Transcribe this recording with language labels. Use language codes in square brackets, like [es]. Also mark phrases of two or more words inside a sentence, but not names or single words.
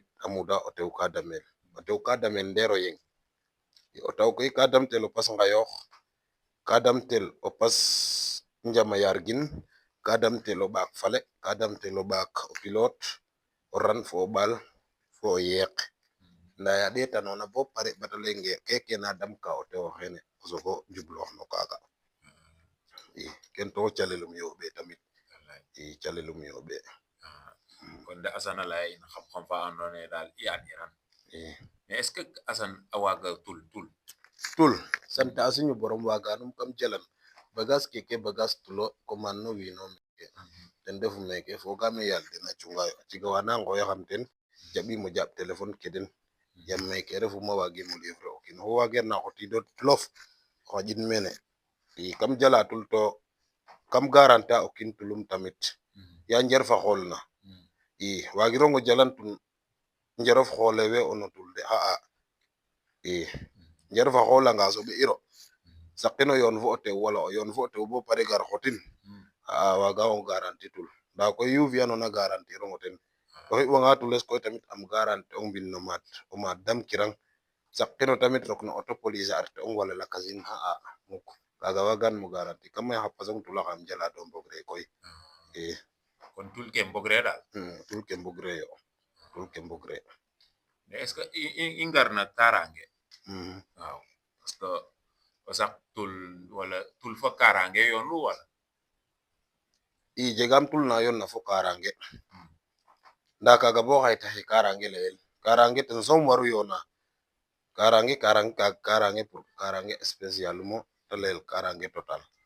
[srr] a muda o tew ka damel o tew ka damel ndeero yeng o tew koy ka damtel o pas ngayoox ka damtel o pas njama yargin ka damtel o ɓaak fale ka damtel o ɓaak o pilot o ran fo o ɓaal fo o yeeq nda ya ndetanona bo pare bata leynge keke na damka o tewo xene o sogo njubloox no kaga i ken to calelum yooɓe tamit i calelum yooɓe kon de Assane a leya in xam-xam fa ando naye dal i an iran [fr] mais est ce que [srr] Assane a waga tul sante a suñu borom waganum kam jalan bagage keke bagage tulo commande no wiino meke ten refu meke fogame yaal den a cungayo a ciga wana ngoyaxam ten jaɓimo jaɓ téléphone ke den yam meke refuma wagimo livrer o kiin oxu wageer na xotido lof xaƴin mene i kam jala tul to kam garante a o kiin tulum tamit ya njer fa xool na i wagirongo jalan tun njerof xoole we o no tul de xa'a i njer fa xoolanga soɓ iro saqino yoon fo o tew wala o yoon fo o tew bo pare gar xotin xa'a wagaxongo garanti tul nda koy yu fiyanona garantie rongo ten o xiɓwanga tules koy tamit am garante ong mbin no maad o maad damkirang saqino tamit rok no auto police a arte ong wala lakasin xa'a mukk kaga wagan mo garantie kam may xa pasong tulaxam jala to mbogre koy i kon tul ke mbogre dal tul ke mbogre yo tul ke mbogre [fr] mais est ce que [srr] i ngar na tarange waaw [fr] parce que [srr] o sak tul wala tul fo karange yoon lu wala i jegam tul na yoon na fo karange nda kaga bo xay taxe karange leyel karange ten soom waru yoona karange pour karange spécial mo te leyel karange total